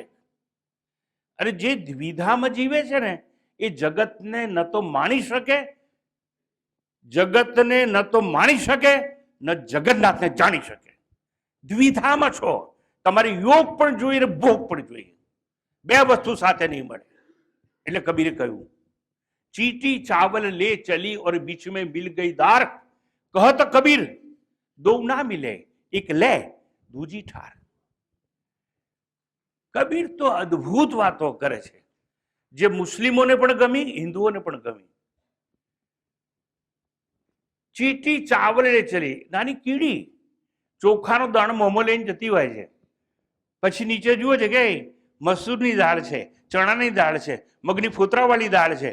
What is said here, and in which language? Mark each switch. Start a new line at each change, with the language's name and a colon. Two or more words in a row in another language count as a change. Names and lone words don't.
Gujarati: અને જે દ્વિધામાં જીવે છે ને એ જગતને ન તો માણી શકે, જગતને ન તો માણી શકે, ન જગન્નાથને જાણી શકે. દ્વિધામાં છો. તમારે યોગ પણ જોઈએ ને ભોગ પણ જોઈએ. બે વસ્તુ સાથે નહીં મળે. એટલે કબીરે કહ્યું
Hindi: चीटी चावल ले चली और बीच में मिल गई दार, कहत कबीर दो ना मिले एक ले दूजी ठार.
Gujarati: કબીર તો અદ્ભુત વાતો કરે છે. જે મુસ્લિમોને પણ ગમી, હિન્દુઓને પણ ગમી.
Hindi: चीटी चावल ले चली,
Gujarati: નાની કીડી ચોખાનો દાણો મોંમાં લઈને જતી હોય છે. પછી નીચે જુએ છે કે મસૂરની દાળ છે, ચણાની દાળ છે, મગની ફોતરાવાળી દાળ છે.